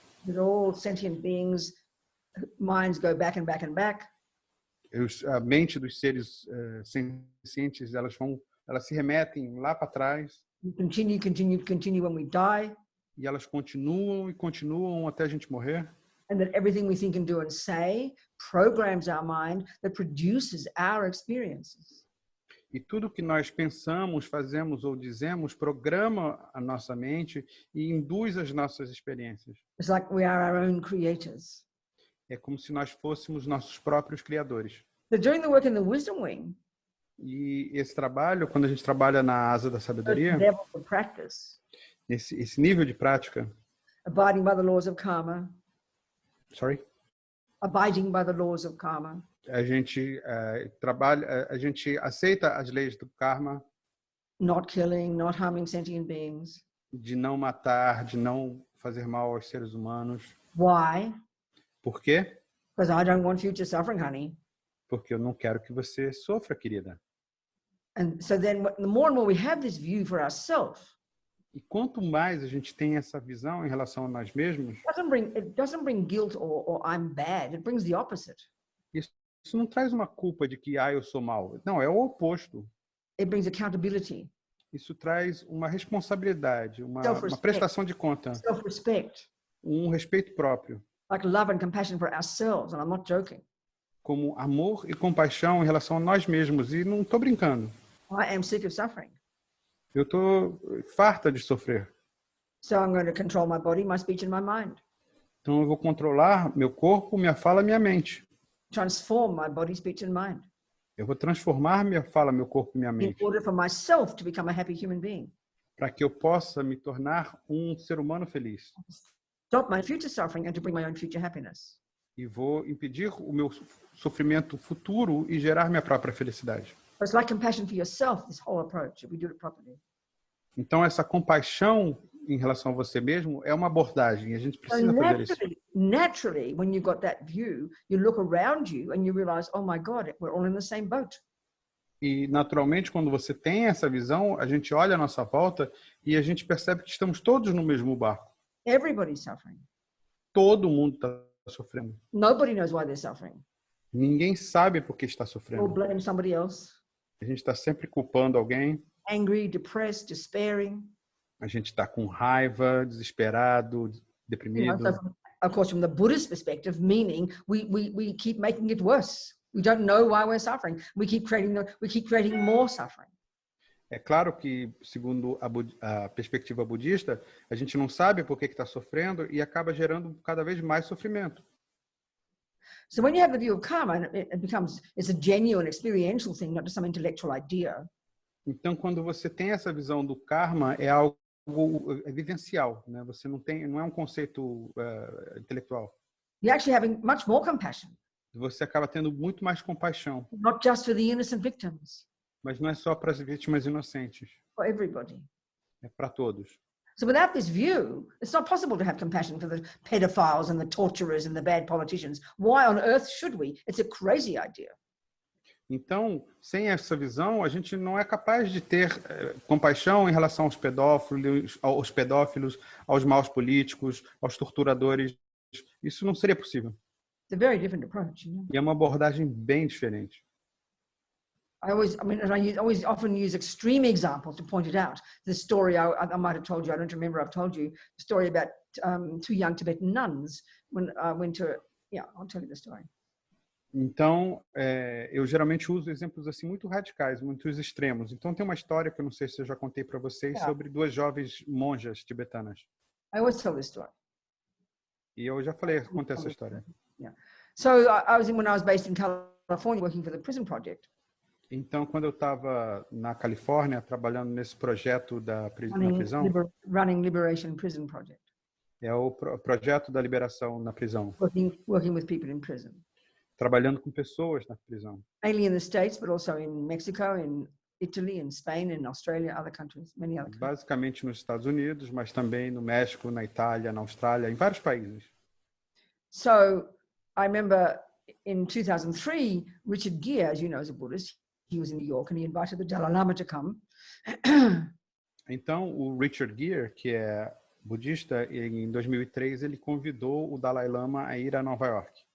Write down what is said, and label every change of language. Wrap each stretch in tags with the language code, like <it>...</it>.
<en>That all sentient beings, minds go back and back and back.</en> <pt>A mente dos seres sencientes, elas se remetem lá para trás.</pt> <en>Continue when we die.</en> <pt>E elas continuam e continuam até a gente morrer.</pt> <en>And that everything we think and do and say programs our mind that produces our experiences.</en> <pt>E tudo que nós pensamos, fazemos ou dizemos programa a nossa mente e induz as nossas experiências.</pt> <en>It's like we are our own creators.</en> <pt>É como se nós fôssemos nossos próprios criadores.</pt> <en>So doing the work in the wisdom wing,</en> <pt>E esse trabalho, quando a gente trabalha na asa da sabedoria,</pt> <en>level of practice,</en> <pt>esse nível de prática,</pt> <en>abiding by the laws of karma, sorry, abiding by the laws of karma,</en> <pt>a gente trabalha, a gente aceita as leis do karma,</pt> <en>not killing, not harming sentient beings.</en> <pt>de não matar, de não fazer mal aos seres humanos.</pt> <en>Why?</en> <pt>Por quê?</pt> <en>Because I don't want future suffering, honey.</en> <pt>Porque eu não quero que você sofra, querida.</pt> <en>And so then the more and more we have this view for ourselves,</en> <pt>E quanto mais a gente tem essa visão em relação a nós mesmos,</pt> <en>it doesn't bring guilt or I'm bad. It brings the opposite.</en> <pt>isso não traz uma culpa de que eu sou mal. Não, é o oposto.</pt> <en>It brings accountability,</en> <pt>Isso traz uma responsabilidade, uma prestação de conta,</pt> <en>self-respect,</en> <pt>um respeito próprio,</pt> <en>like love and compassion for ourselves. And I'm not joking.</en> <pt>como amor e compaixão em relação a nós mesmos. E não estou brincando.</pt> <en>I am sick of suffering.</en> <pt>Eu estou farta de sofrer.</pt> <en>So I'm going to control my body, my speech, and my mind.</en> <pt>Então eu vou controlar meu corpo, minha fala, minha mente.</pt> <en>Transform my body, speech, and mind</en> <pt>Eu vou transformar minha fala, meu corpo e minha</pt> <en>in</en> <pt>mente,</pt> <en>order for myself to become a happy human being.</en> <pt>para que eu possa me tornar um ser humano feliz.</pt> <en>Stop my future suffering and to bring my own future happiness.</en> <pt>E vou impedir o meu sofrimento futuro e gerar minha própria felicidade.</pt> <en>But it's like compassion for yourself, this whole approach, if we do it properly.</en> <pt>Então, essa compaixão em relação a você mesmo é uma abordagem. A gente</pt> <en>So</en> <pt>precisa fazer isso.</pt> <en>naturally, when you've got that view, you look around you and you realize, oh my God, we're all in the same boat.</en> <pt>E, naturalmente, quando você tem essa visão, a gente olha à nossa volta e a gente percebe que estamos todos no mesmo barco.</pt> <en>Everybody's suffering.</en> <pt>Todo mundo está sofrendo.</pt> <en>Nobody knows why they're suffering.</en> <pt>Ninguém sabe por que está</pt> <en>Or</en> <pt>sofrendo.</pt> <en>blame somebody else.</en> <pt>A gente está sempre culpando alguém.</pt> <en>Angry, depressed, despairing.</en> <pt>A gente está com raiva, desesperado, deprimido.</pt> <en>Of course, from the Buddhist perspective, meaning we keep making it worse. We don't know why we're suffering. We keep creating more suffering.</en> <pt>É claro que, segundo a perspectiva budista, a gente não sabe por que está sofrendo e acaba gerando cada vez mais sofrimento.</pt> <en>So when you have the view of karma, it's a genuine experiential thing, not just some intellectual idea.</en> <pt>Então, quando você tem essa visão do karma, é algo vivencial, né? Você não é um conceito intelectual.</pt> <en>You're actually having much more compassion.</en> <pt>Você acaba tendo muito mais compaixão,</pt> <en>Not just for the innocent victims,</en> <pt>mas não é só para as vítimas inocentes,</pt> <en>for everybody.</en> <pt>é para todos.</pt> <en>So without this view, it's not possible to have compassion for the pedophiles and the torturers and the bad politicians. Why on earth should we? It's a crazy idea.</en> <pt>Então, sem essa visão, a gente não é capaz de ter compaixão em relação aos pedófilos, aos maus políticos, aos torturadores. Isso não seria possível.</pt> <en>It's a very different approach. You know?</en> <pt>E é uma abordagem bem diferente.</pt> <en>I always often use extreme examples to point it out. The story I might have told you, I don't remember I've told you, the story about two young Tibetan nuns when I went to, I'll tell you the story.</en> <pt>Então, eu geralmente uso exemplos assim muito radicais, muito extremos. Então, tem uma história que eu não sei se eu já contei para vocês sobre duas jovens monjas tibetanas.</pt> <en>I always tell this story.</en> <pt>E eu já contei essa história.</pt> <en>Yeah. So when I was based in California working for the prison project.</en> <pt>Então, quando eu estava na Califórnia trabalhando nesse projeto na prisão,</pt> <en>Running Liberation Prison Project.</en> <pt>É o projeto da liberação na prisão.</pt> <en>Working with people in prison.</en> <pt>Trabalhando com pessoas na prisão.</pt> <en>Mainly in the States, but also in Mexico, in Italy, in Spain, in Australia, other countries, many other countries.</en> <pt>Basicamente nos Estados Unidos, mas também no México, na Itália, na Austrália, em vários países.</pt> <en>So I remember in 2003, Richard Gere, as you know, is a Buddhist. He was in New York and he invited the Dalai Lama to come.</en> <pt>Então, o Richard Gere, que é budista, em 2003 ele convidou o Dalai Lama a ir a Nova York.</pt>